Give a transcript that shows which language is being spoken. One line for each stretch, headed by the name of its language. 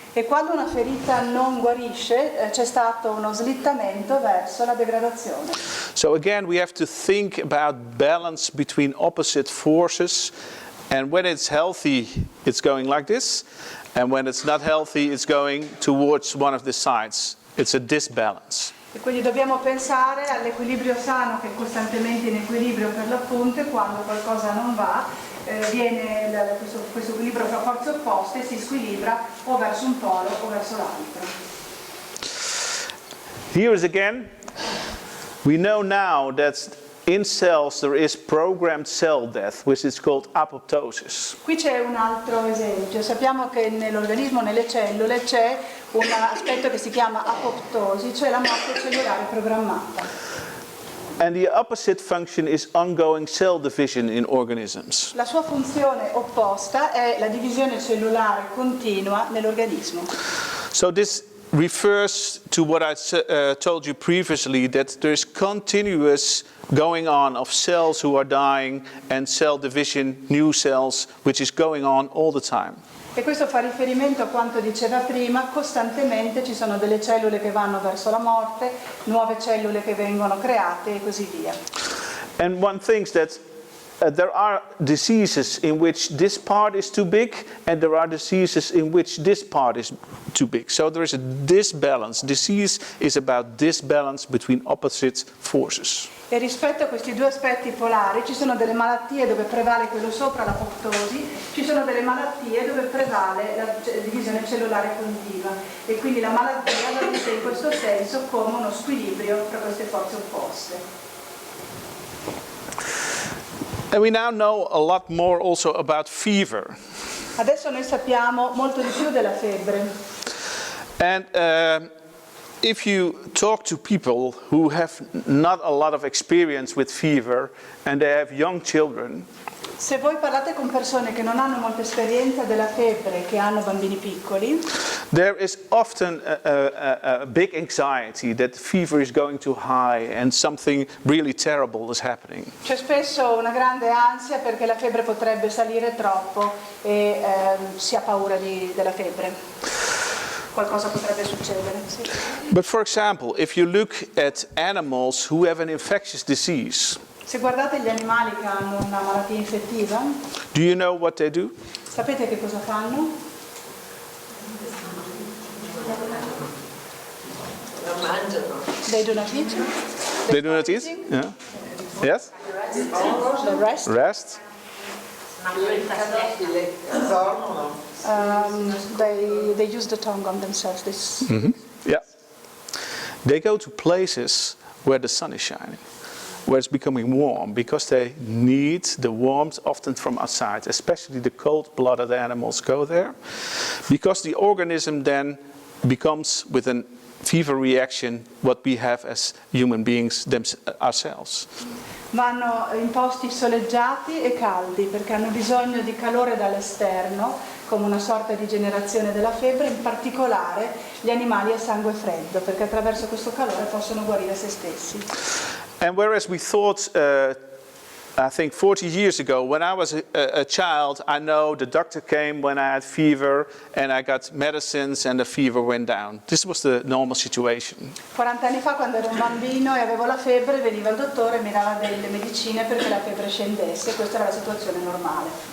Italian: E quando una ferita non guarisce, c'è stato uno slittamento verso la degradazione.
English: So again, we have to think about balance between opposite forces. And when it's healthy, it's going like this. And when it's not healthy, it's going towards one of the sides. It's a disbalance.
Italian: E quindi dobbiamo pensare all'equilibrio sano, che è costantemente in equilibrio per l'appunto, e quando qualcosa non va, viene questo equilibrio fra forze opposte, si squilibra o verso un polo o verso l'altro.
English: Here is again, we know now that in cells there is programmed cell death, which is called apoptosis.
Italian: Qui c'è un altro esempio. Sappiamo che nell'organismo, nelle cellule, c'è un aspetto che si chiama apoptosi, cioè la morte cellulare programmata.
English: And the opposite function is ongoing cell division in organisms.
Italian: La sua funzione opposta è la divisione cellulare continua nell'organismo.
English: So this refers to what I told you previously, that there's continuous going on of cells who are dying and cell division, new cells, which is going on all the time.
Italian: E questo fa riferimento a quanto diceva prima, costantemente ci sono delle cellule che vanno verso la morte, nuove cellule che vengono create e così via.
English: And one thinks that there are diseases in which this part is too big and there are diseases in which this part is too big. So there is a disbalance. Disease is about disbalance between opposite forces.
Italian: E rispetto a questi due aspetti polari ci sono delle malattie dove prevale quello sopra, l'apoptosi, ci sono delle malattie dove prevale la divisione cellulare continua e quindi la malattia la vede in questo senso come uno squilibrio tra queste forze opposte.
English: And we now know a lot more also about fever.
Italian: Adesso noi sappiamo molto di più della febbre.
English: And if you talk to people who have not a lot of experience with fever and they have young children,
Italian: se voi parlate con persone che non hanno molta esperienza della febbre, che hanno bambini piccoli,
English: there is often a big anxiety that fever is going too high and something really terrible is happening.
Italian: c'è spesso una grande ansia perché la febbre potrebbe salire troppo e si ha paura della febbre. Qualcosa potrebbe succedere. Sì.
English: But for example, if you look at animals who have an infectious disease,
Italian: Se guardate gli animali che hanno una malattia infettiva,
English: do you know what they do?
Italian: sapete che cosa fanno? La mangiano.
English: They do not eat. They do not eat? Yeah. Yes? They rest. Rest? They use the tongue on themselves. Yeah. They go to places where the sun is shining, where it's becoming warm, because they need the warmth often from outside. Especially the cold-blooded animals go there, because the organism then becomes, with a fever reaction, what we have as human beings ourselves.
Italian: Vanno in posti soleggiati e caldi perché hanno bisogno di calore dall'esterno, come una sorta di generazione della febbre, in particolare gli animali a sangue freddo, perché attraverso questo calore possono guarire se stessi.
English: And whereas we thought, I think 40 years ago, when I was a child, I know the doctor came when I had fever and I got medicines and the fever went down. This was the normal situation.
Italian: 40 anni fa, quando ero un bambino e avevo la febbre, veniva il dottore e mi dava delle medicine perché la febbre scendesse. Questa era la situazione normale.